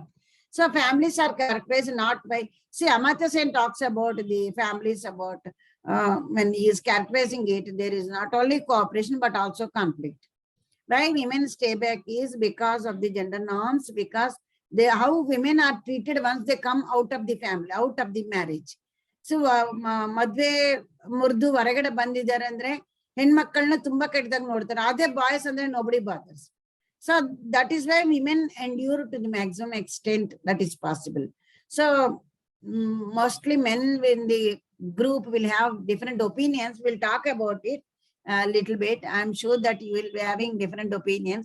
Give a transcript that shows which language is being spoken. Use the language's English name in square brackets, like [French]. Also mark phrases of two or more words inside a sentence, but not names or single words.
[English] So families are characterized not by, see, Amartya Sen talks about the families about, when he is characterizing it, there is not only cooperation but also conflict. Why women stay back is because of the gender norms, because how women are treated once they come out of the family, out of the marriage. [Kannada] So ಮದ್ವೆ ಮುರ್ದು ವರಗಡೆ ಬಂದಿದ್ರೆ ಅಂದ್ರೆ ಹೆಣ್ಮಕ್ಕಳನ್ನ ತುಂಬಾ ಕೆಟ್ಟದಾಗ ನೋಡ್ತಾರೆ. ಅದೇ ಬಾಯ್ಸ್ ಅಂದ್ರೆ [English] nobody bothers. So that is why women endure to the maximum extent that is possible. So mostly men in the group will have different opinions. We'll talk about it a little bit. I'm sure that you will be having different opinions.